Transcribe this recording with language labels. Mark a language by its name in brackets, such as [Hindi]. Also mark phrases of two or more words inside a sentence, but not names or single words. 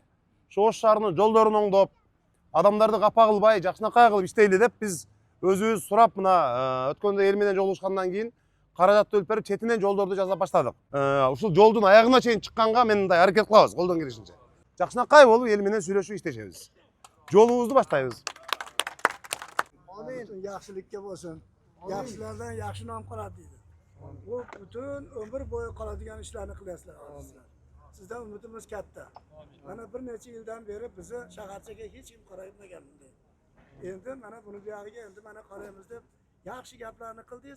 [Kyrgyz] Ошо Ош шаарынын жолдорун оңдоп, адамдарды капа кылбай, жакшынакай кылып иштейли деп биз өзүбүз сурап, мына өткөндө эл менен жолугушкандан кийин каражат бөлүп берип, четинен жолдорду жасап баштадык. Ушул жолдун аягына чейин чыкканга мен мындай аракет кылабыз, колдон келишинче. Жакшынакай болуп эл менен сүйлөшүп иштешебиз. Жолубузду баштайбыз. [Uzbek] Amin. Yaxshilikka bo'lsin. Yaxshilardan yaxshi nom qoladi deydi. Bu butun umr bo'yi qoladigan ishlarni qilasizlar. Sizdan umidimiz katta. Mana bir necha yildan beri bizni shaharchaga hech kim qaraymagan bunday. Endi mana buni buyog'iga endi mana qaraymiz deb yaxshi gaplarni qildingiz.